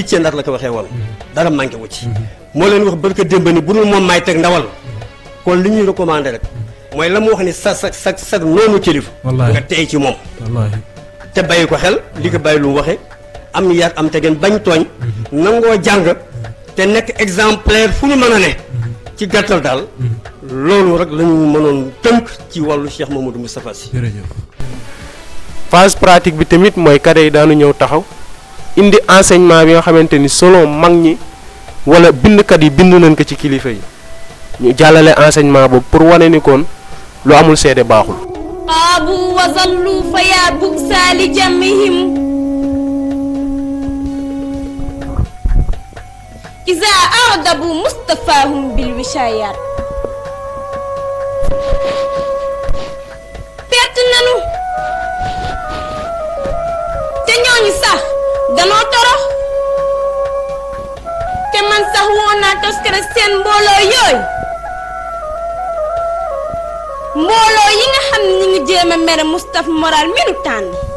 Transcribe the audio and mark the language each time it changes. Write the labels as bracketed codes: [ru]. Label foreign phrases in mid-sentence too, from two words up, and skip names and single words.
[wo] ci Ndar la ko waxee woon dara manqué wu ci moo leen wax barka démb ni bu dul moom maay teg ndawal kon li ñuy recommandé rek mooy la mu wax ni sa noonu kilifa nga tey ci moom te bàyyi ko xel li ko bàyyi lu mu waxee am yar am tegeen bañ tooñ nangoo jàng te nekk exemplaire fu ñu mën a ne ci gàttal daal loolu rek la ñu mënoon tënk ci wàllu Cheikh Mamadou Moustapha Sy. [fr] phase pratique [wo] bi tamit mooy cadre yi daanu ñëw taxaw indi enseignement bi nga xamante ni selon mag ñi wala bindkat yi bind nañ ko ci kilifa yi ñu jàllale enseignement boobu pour wane ni kon lu amul seede baaxul [ar] قابوا وظلوا فيا بؤسا لجمهم إذا أعذبوا مصطفاهم بالوشايات [wo] perte nanu te ñooñu sax danoo torox te man sax woon naa toskere seen mbooloo yooyu mbooloo yi nga xam ne ñi ngi jéem a mere Moustapha Moral mi nu tànn